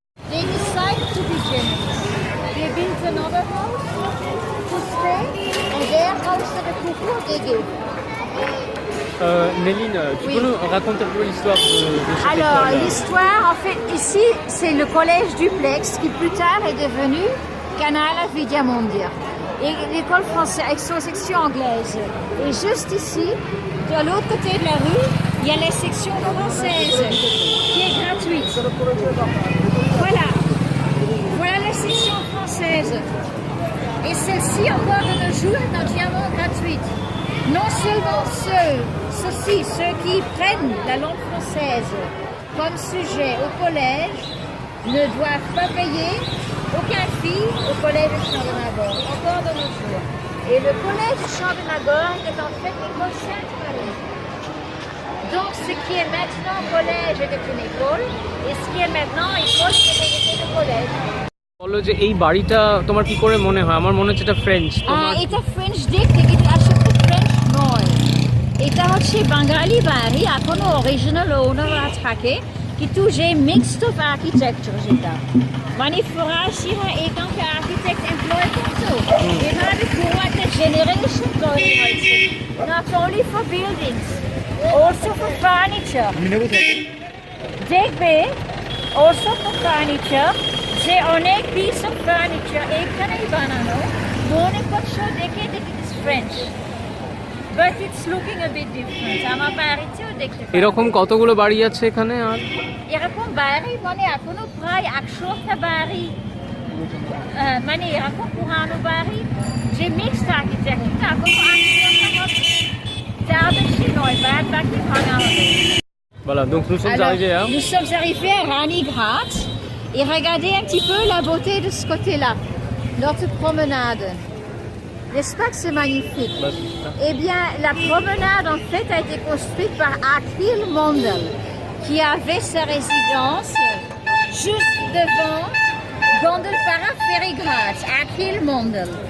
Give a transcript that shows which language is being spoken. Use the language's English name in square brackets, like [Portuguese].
[English] They decided to be generous. They built another house to stay, and their house at the Kuku they gave. [French] Néline, tu peux nous raconter un peu l'histoire de cette Alors, école? l'histoire, en fait, ici, c'est le collège Duplex qui plus tard est devenu Canal Vidya Mandir. Et l'école française avec son section anglaise. Et juste ici, de l'autre côté de la rue, il y a la section française qui est gratuite. Voilà. Voilà la section française. Et celle-ci, encore de nos jours, est entièrement gratuite. Non seulement ceux qui prennent la langue française comme sujet au collège ne doivent pas payer aucun fee au collège de Chandernagor, encore de nos jours. Et le collège de Chandernagor est en fait l'école Sainte-Marie. Donc ce qui est maintenant collège était une école, et ce qui est maintenant école était le collège. [Bangla] বললো যে এই বাড়িটা তোমার কি করে মনে হয়? আমার মনে হচ্ছে এটা ফ্রেঞ্চ। এটা ফ্রেঞ্চ দিক থেকে আসলে ফ্রেঞ্চ নয়, এটা হচ্ছে বাঙালি বাড়ি, এখনো অরিজিনাল ওনারা থাকে, কিন্তু যে মিক্সড অফ আর্কিটেকচার যেটা মানে ফরাসিরা এখানকে আর্কিটেক্ট এমপ্লয় করতো, এভাবে পুরো একটা জেনারেশন তৈরি হয়েছে, [English] not only for buildings, also for furniture. [Bangla] দেখবে [English] also for furniture, [Bangla] যে অনেক পিস অফ ফার্নিচার এখানেই বানানো, মনে করছো দেখে [English] that it is French, but it's looking a bit different. [Bangla] আমার বাড়িতেও দেখতে পাবে এরকম কতগুলো বাড়ি আছে এখানে? আর এরকম বাড়ি মানে এখনো প্রায় 100টা বাড়ি, মানে এরকম পুরানো বাড়ি যে মিক্সড আর্কিটেকচার এখনো 100টা হবে, তার বেশি নয়, বাদ বাকি ভাঙা হবে। [French] Voilà, donc nous sommes arrivés à... Nous sommes arrivés à Ranigrat. Et regardez un petit peu la beauté de ce côté-là, notre promenade. N'est-ce pas que c'est magnifique? Eh bien, la promenade, en fait, a été construite par Akhil Mondal, qui avait sa résidence juste devant Gondolpara Ferrygrat, Akhil Mondal.